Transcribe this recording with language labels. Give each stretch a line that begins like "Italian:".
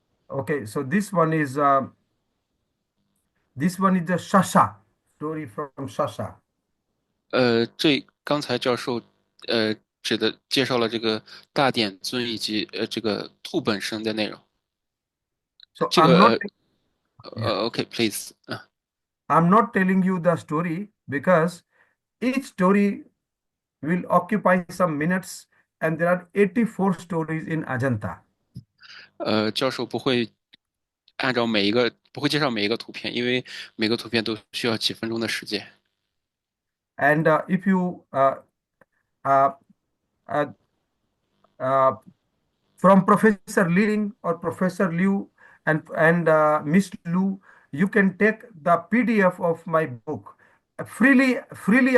English: Okay, so this one is the Shasha story from Shasha.
Chinese: 这刚才教授指的介绍了这个大典尊以及这个兔本身的内容。 So 这个 yeah,
English: OK，please， I'm not telling you the story because each story will occupy some minutes, and there are 84 stories in Ajanta.
Chinese: 教授不会按照每一个不会介绍每一个图片，因为每个图片都需要几分钟的时间。
English: And if you uh, uh, uh, from Professor Ling or Professor Liu and Miss Lu, you can take the PDF of my book freely.